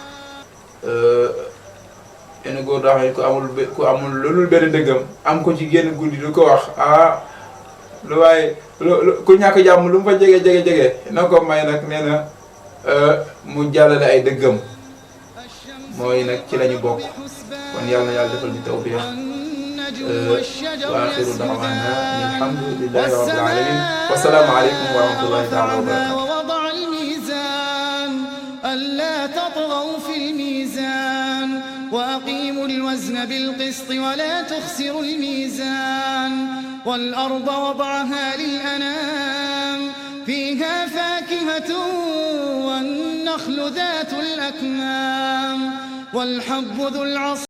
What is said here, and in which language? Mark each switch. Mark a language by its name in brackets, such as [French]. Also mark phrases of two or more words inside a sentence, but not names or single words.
[Wolof] yenn góor daa xam ne ku amul loolu benn dëggam am ko ci génn guddi du ko wax lu waaye ku ñàkk jàmm lu mu fa jege na ko may nag nee na mu jàllale ay dëggam mooy nag ci lañu bokk kon yàlla na yàlla defal ñu tawfiq [Arabic] وآخر دعوانا الحمد لله رب العالمين والسلام عليكم ورحمة الله تعالى وبركاته ووضع الميزان ألا تطغوا في الميزان وأقيموا الوزن بالقسط ولا تخسروا الميزان والأرض وضعها للأنام فيها فاكهة والنخل ذات الأكمام والحب ذو العصف